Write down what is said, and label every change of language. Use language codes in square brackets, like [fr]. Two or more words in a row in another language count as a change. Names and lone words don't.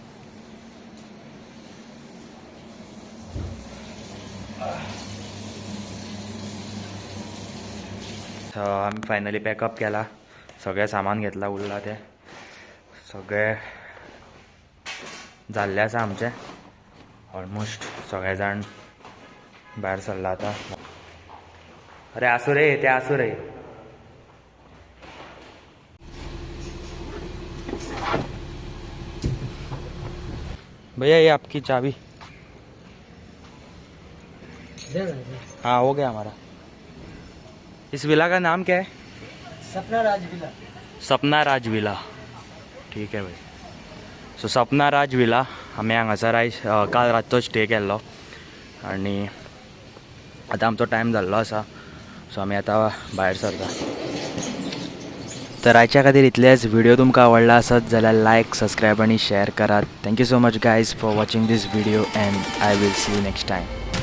[kok] आमी [en] finally packup [kok] केला. सगळें सामान घेतला उरला तें सगळें जाल्लें आसा आमचें. ऑलमोस्ट सगळे जाण भायर सरला आतां. अरे आसूं रे ते आसूं रे. [hi] भैया ये आपकी चाबी. हाँ हो गया हमारा. इस विला का नाम क्या है? सपना राज विला. ठीक है भाई. [kok] सो सपना राज विला आमी हांगासर आयज काल रातचो स्टे केल्लो आनी आतां आमचो टायम जाल्लो आसा. सो आमी आतां भायर सरता. तर आयच्या खातीर इतलेंच. व्हिडिओ तुमकां आवडला आसत जाल्यार [en] like subscribe [kok] आनी शेअर करात. [en] Thank you so much guys for watching this video and I will see you next time.